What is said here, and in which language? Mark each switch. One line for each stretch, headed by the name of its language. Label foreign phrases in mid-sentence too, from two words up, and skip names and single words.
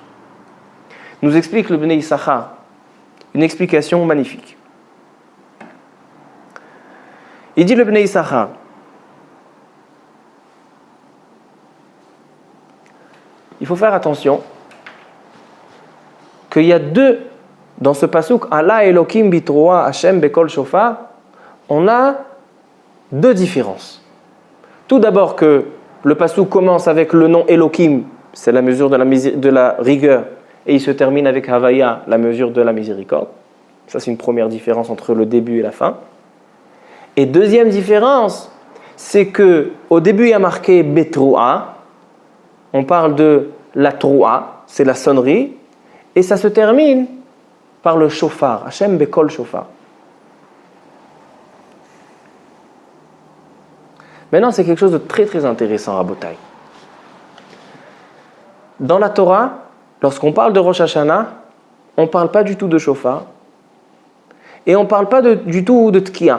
French: Nous explique le Bnei Issachar une explication magnifique. Il dit le Bnei Issachar, il faut faire attention qu'il y a deux, dans ce pasuk,
Hebrew: עלה אלוקים בתרועה השם בקול שופר,
French: on a deux différences. Tout d'abord que le pasuk commence avec le nom Elokim, c'est la mesure de la rigueur, et il se termine avec Havaya, la mesure de la miséricorde. Ça, c'est une première différence entre le début et la fin. Et deuxième différence, c'est que au début, il y a marqué Betroua. On parle de la Troua, c'est la sonnerie, et ça se termine par le shofar.
Hebrew: השם בקול שופר.
French: Maintenant, c'est quelque chose de très très intéressant, Rabotai. Dans la Torah, lorsqu'on parle de Rosh Hashanah, on ne parle pas du tout de shofar et on ne parle pas du tout de tkiya.